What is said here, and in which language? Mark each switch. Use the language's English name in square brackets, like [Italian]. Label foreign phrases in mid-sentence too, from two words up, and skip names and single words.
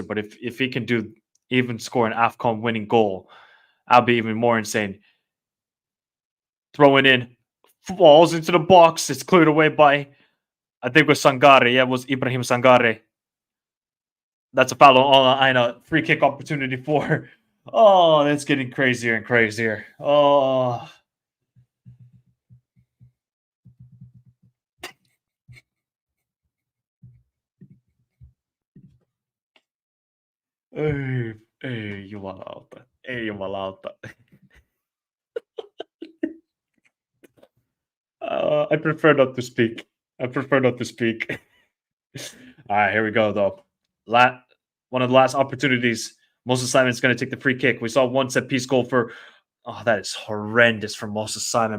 [English] But if he can even score an Afcon winning goal, I'll be even more insane. Throwing in. Falls into the box. It's cleared away by, I think it was Sangare. Yeah, it was Ibrahim Sangare. That's a foul on Aina. Free kick opportunity for. Oh, that's getting crazier and crazier. [Finnish] Oh. Ei, jumalauta. Ei, jumalauta. [English] I prefer not to speak. All right, here we go, though. One of the last opportunities. Moses Simon's going to take the free kick. We saw one set piece goal for Oh, that is horrendous from Moses Simon.